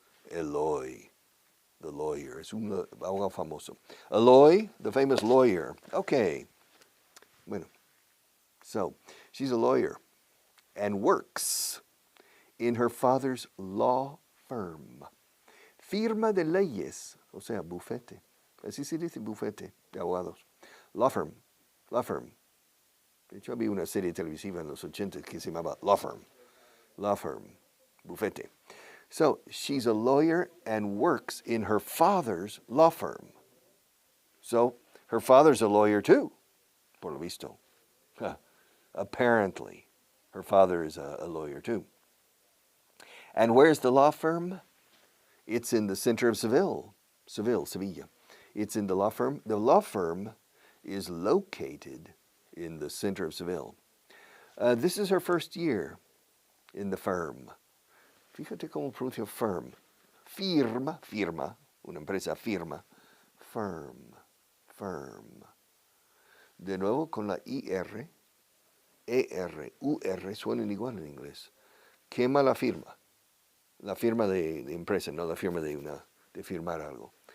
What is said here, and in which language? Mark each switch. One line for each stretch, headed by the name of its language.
Spanish: Eloy,
English: the lawyer.
Spanish: Es un abogado famoso.
English: Eloy, the famous lawyer. Okay.
Spanish: Bueno.
English: So, she's a lawyer and works in her father's law firm.
Spanish: Firma de leyes, o sea, bufete. Así se dice bufete de abogados. Law firm. Law firm. De hecho, había una serie televisiva en los 80 que se llamaba Law Firm.
English: Law firm. Bufete. So, she's a lawyer and works in her father's law firm. So, her father's a lawyer too,
Spanish: por lo visto.
English: Apparently, her father is a lawyer too. And where's the law firm? It's in the center of Seville, Sevilla. It's in the law firm. The law firm is located in the center of Seville. This is her first year in the firm.
Spanish: Fíjate cómo pronuncia firm. Firma, una empresa firma. Firm, firm. De nuevo con la IR, ER, UR suenan igual en inglés. Quema la firma de empresa, no la firma de firmar algo.